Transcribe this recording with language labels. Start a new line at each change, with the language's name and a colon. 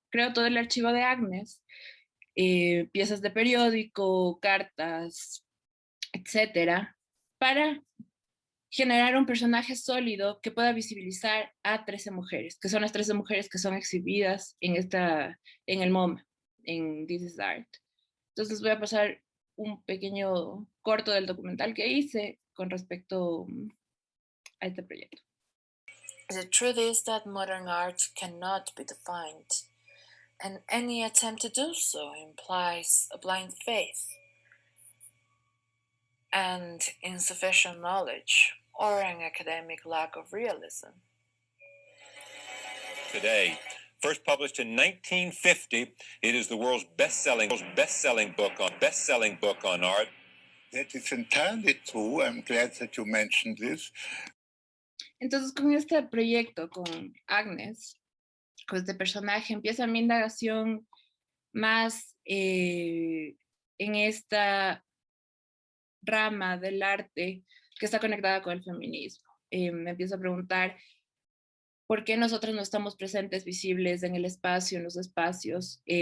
Spanish: Creo todo el archivo de Agnes, piezas de periódico, cartas, etcétera, para generar un personaje sólido que pueda visibilizar a 13 mujeres, que son las 13 mujeres que son exhibidas en el MoMA, en This is Art. Entonces voy a pasar un pequeño corto del documental que hice con respecto a este proyecto.
English: The truth is that modern art cannot be defined, and any attempt to do so implies a blind faith and insufficient knowledge or an academic lack of realism. Today, first published in 1950, it is the world's best-selling book on art. That is entirely true. I'm glad that you mentioned this.
Spanish: Entonces, con este proyecto, con Agnes, con este personaje, empieza mi indagación más en esta rama del arte que está conectada con el feminismo. Me empiezo a preguntar por qué nosotros no estamos presentes, visibles en el espacio, en los espacios.